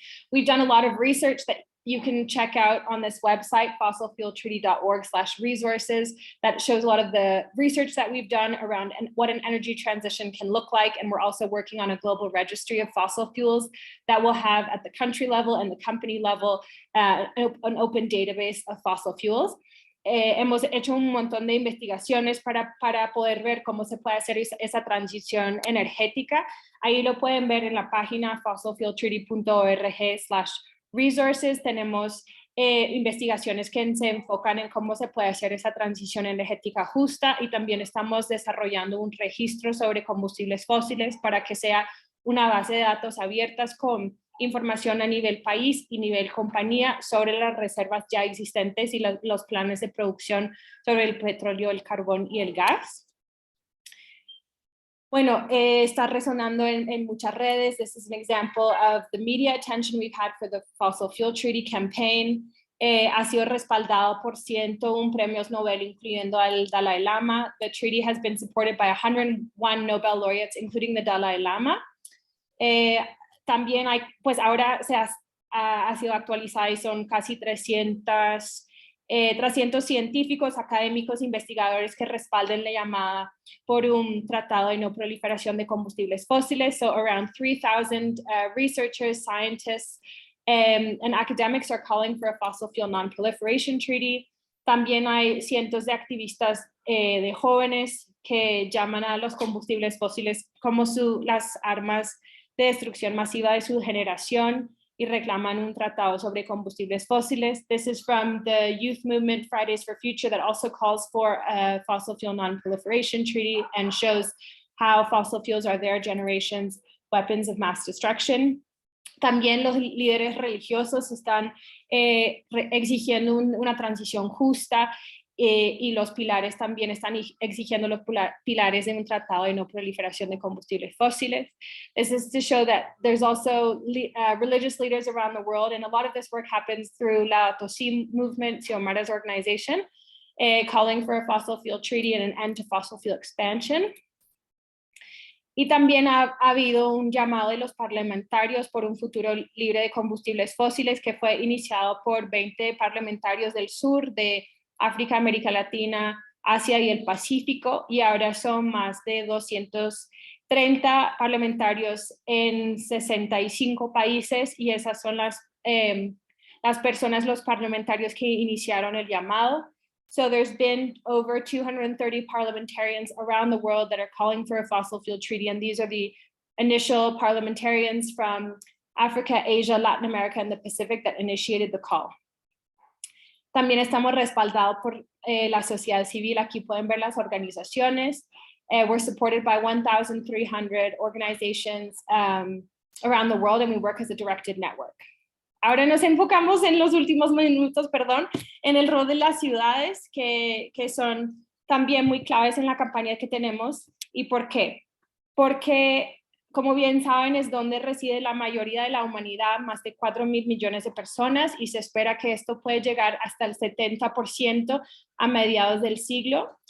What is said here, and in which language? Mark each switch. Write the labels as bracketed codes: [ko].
[en] We've done a lot of research that you can check out on this website, fossilfueltreaty.org/resources, that shows a lot of the research that we've done around what an energy transition can look like. And we're also working on a global registry of fossil fuels that will have at the country level and the company level an open database of fossil fuels. [es] Hemos hecho un montón de investigaciones para poder ver cómo se puede hacer esa transición energética. Ahí lo pueden ver en la página fossilfueltreaty.org/resources. Tenemos investigaciones que se enfocan en cómo se puede hacer esa transición energética justa y también estamos desarrollando un registro sobre combustibles fósiles para que sea una base de datos abiertas con información a nivel país y nivel compañía sobre las reservas ya existentes y los planes de producción sobre el petróleo, el carbón y el gas. Bueno, está resonando en muchas redes. [en] This is an example of the media attention we've had for the Fossil Fuel Treaty campaign. [es] Ha sido respaldado por 101 premios Nobel, incluyendo al Dalai Lama. [en] The treaty has been supported by 101 Nobel laureates, including the Dalai Lama. [es] También hay, pues ahora ha sido actualizada y son casi 300 300 científicos, académicos, investigadores que respalden la llamada por un tratado de no proliferación de combustibles fósiles. [en] So around 3,000 researchers, scientists, and academics are calling for a fossil fuel non-proliferation treaty. [es] También hay cientos de activistas de jóvenes que llaman a los combustibles fósiles como las armas de destrucción masiva de su generación y reclaman un tratado sobre combustibles fósiles. [en] This is from the youth movement Fridays for Future that also calls for a fossil fuel non-proliferation treaty and shows how fossil fuels are their generation's weapons of mass destruction. [es] También los líderes religiosos están exigiendo una transición justa y los pilares también están exigiendo los pilares de un tratado de no proliferación de combustibles fósiles. [en] This is to show that there's also religious leaders around the world, and a lot of this work happens through Laudato Si movement, Xiomara's organization, calling for a fossil fuel treaty and an end to fossil fuel expansion. [es] Y también ha habido un llamado de los parlamentarios por un futuro libre de combustibles fósiles que fue iniciado por 20 parlamentarios del sur, de África, América Latina, Asia y el Pacífico, y ahora son más de 230 parlamentarios en 65 países, y esas son las personas, los parlamentarios que iniciaron el llamado. [en] So there's been over 230 parliamentarians around the world that are calling for a fossil fuel treaty, and these are the initial parliamentarians from Africa, Asia, Latin America, and the Pacific that initiated the call. [es] También estamos respaldados por la sociedad civil. Aquí pueden ver las organizaciones. [en] We're supported by 1,300 organizations around the world, and we work as a directed network. [es] Ahora nos enfocamos en los últimos minutos, en el rol de las ciudades, que son también muy claves en la campaña que tenemos. ¿Y por qué? Porque, como bien saben, es donde reside la mayoría de la humanidad, más de 4.000 millones de personas, y se espera que esto puede llegar hasta el 70% a mediados del siglo.